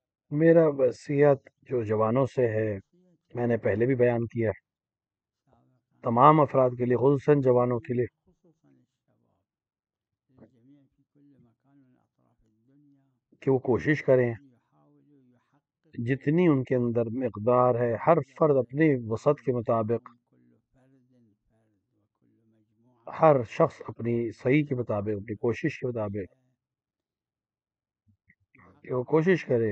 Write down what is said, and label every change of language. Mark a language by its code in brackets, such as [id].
[ur] میرا وصیت جو جوانوں سے ہے میں نے پہلے بھی بیان کیا ہے، تمام افراد کے لیے، خصوصاً جوانوں کے لیے، [ar] خصوصا الشباب للجميع في كل مكان من أطراف الدنيا [ur] کہ وہ کوشش کریں [ar] يحاولوا يحققوا [ur] جتنی ان کے اندر مقدار ہے، ہر فرد اپنی وسعت کے مطابق، [ar] كل فرد وكل مجموعة [ur] ہر شخص اپنی صحیح کے مطابق، اپنی کوشش کے مطابق کہ وہ کوشش کرے